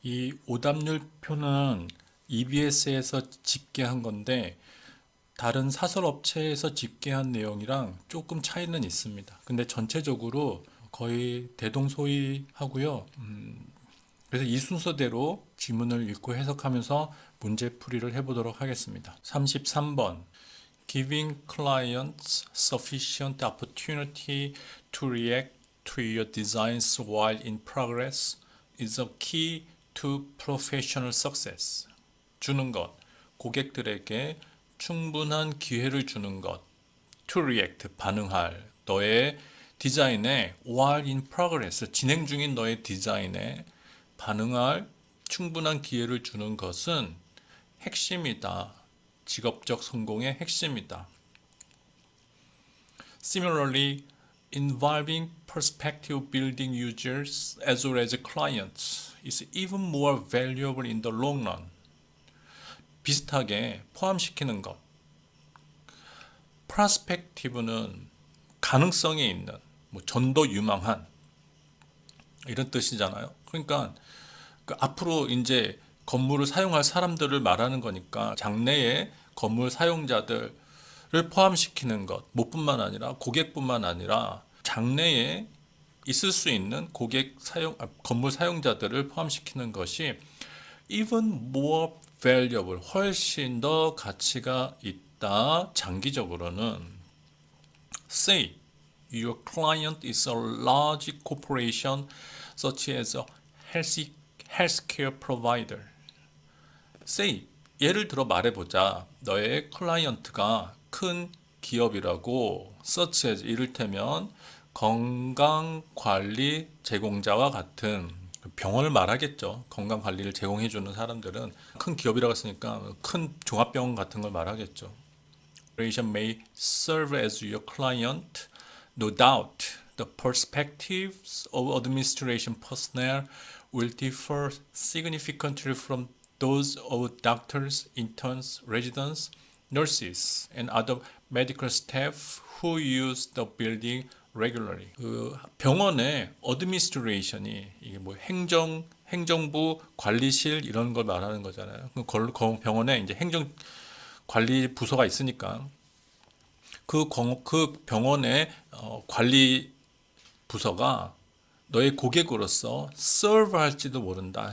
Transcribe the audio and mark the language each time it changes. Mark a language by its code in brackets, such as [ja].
[ko] 이 오답률표는 EBS에서 집계한 건데 다른 사설 업체에서 집계한 내용이랑 조금 차이는 있습니다. 근데 전체적으로 거의 대동소이하고요. 그래서 이 순서대로 지문을 읽고 해석하면서 문제풀이를 해보도록 하겠습니다. 33번. [en] Giving clients sufficient opportunity to react to your designs while in progress is a key to professional success. [ko] 주는 것, 고객들에게 충분한 기회를 주는 것. To react, 반응할, 너의 디자인에 [en] while in progress, [ko] 진행 중인 너의 디자인에 반응할 충분한 기회를 주는 것은 핵심이다. 직업적 성공의 핵심이다. [en] Similarly, involving perspective building users as well as clients is even more valuable in the long run. [ko] 비슷하게 포함시키는 것. perspective는 가능성이 있는, 전도 유망한 이런 뜻이잖아요. 그러니까 앞으로 이제 건물을 사용할 사람들을 말하는 거니까 장래의 건물 사용자들을 포함시키는 것, 뭐뿐만 아니라 고객뿐만 아니라 장래에 있을 수 있는 건물 사용자들을 포함시키는 것이 [en] even more valuable, [ko] 훨씬 더 가치가 있다. 장기적으로는 [en] say your client is a large corporation such as a healthcare provider. [ko] say 예를 들어 말해보자. 너의 클라이언트가 큰 기업이라고 such as 이를테면 건강관리 제공자와 같은 병원을 말하겠죠. 건강관리를 제공해주는 사람들은 큰 기업이라고 했으니까 큰 종합병원 같은 걸 말하겠죠. [en] Corporation may serve as your client. No doubt, the perspectives of administration personnel will differ significantly from those of doctors, interns, residents, nurses, and other medical staff who use the building regularly. [ko] 그 병원의 administration이 이게 행정부 관리실 이런 걸 말하는 거잖아요. 그 병원에 이제 행정 관리 부서가 있으니까 그 병원의 관리 부서가 너의 고객으로서 serve 할지도 모른다.